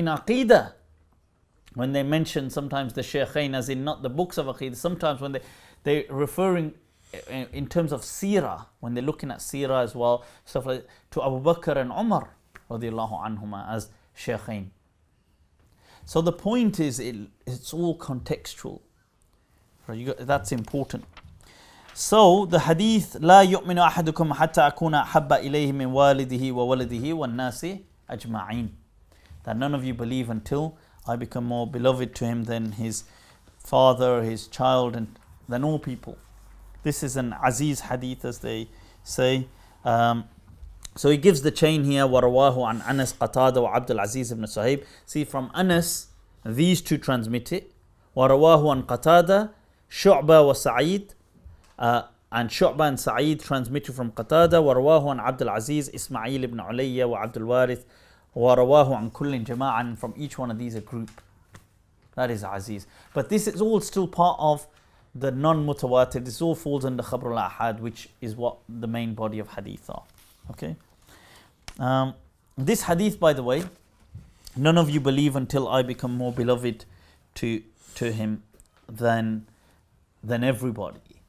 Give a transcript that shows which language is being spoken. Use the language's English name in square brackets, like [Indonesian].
[English] In Aqidah, when they mention sometimes the Shaykhain, as in not the books of Aqidah, sometimes when they're referring in terms of Seerah, when they're looking at Seerah as well, stuff like to Abu Bakr and Umar radiallahu anhuma as Shaykhain. So the point is, it's all contextual. That's important. [Arabic] So the hadith, لا يؤمن أحدكم حتى أكون أحب إليه من والده وولده والناس أجمعين. [English] That none of you believe until I become more beloved to him than his father, his child, and than all people. This is an Aziz hadith, as they say. So he gives the chain here. [Arabic] وَرَوَاهُ عَنْ أَنَسْ قَتَادَ وَعَبْدُ الْعَزِيزِ ibn Suhaib. [English] See, from Anas, these 2 transmit it. [Arabic] وَرَوَاهُ عَنْ قَتَادَ شُعْبَةَ وَسَعِيدَ, [English] and Shu'bah and Sa'id transmitted from Qatada. [Arabic] وَرَوَاهُ عَنْ عَبْدُ الْعَزِيزِ إِسْمَعِيلِ ibn عُلَيَّ وَعَبْدُ الْوَارِثِ وَرَوَاهُ عَنْ كُلٍّ جَمَاعًا, [English] and from each one of these a group. That is Aziz. But this is all still part of the non-mutawatir. This all falls under Khabr al-Ahad, which is what the main body of hadith are. Okay. This hadith, by the way, none of you believe until I become more beloved to him than everybody.